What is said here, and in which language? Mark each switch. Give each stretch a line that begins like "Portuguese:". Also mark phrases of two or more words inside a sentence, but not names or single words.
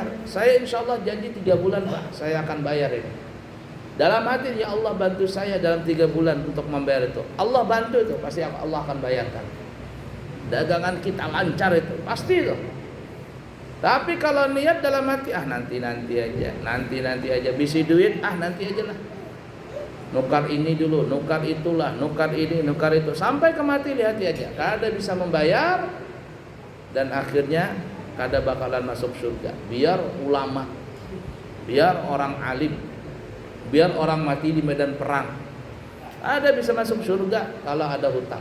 Indonesian: Saya
Arabic: إن شاء الله
Indonesian: janji 3 bulan Pak, saya akan bayar ini. Dalam hati,
Arabic: يا الله
Indonesian: bantu saya dalam 3 bulan untuk membayar itu. Allah bantu itu, pasti Allah akan bayarkan. Dagangan kita lancar itu, pasti itu. Tapi kalau niat dalam hati, nanti aja, bisi duit, nanti aja lah.
Banjar: Nukar ini dulu, nukar itulah, nukar ini, nukar itu, sampai ke mati di hati aja. Kada bisa membayar, dan akhirnya kada bakalan masuk surga.
Indonesian: Biar ulama, biar orang alim, biar orang mati di medan perang, ada bisa masuk surga kalau ada hutang.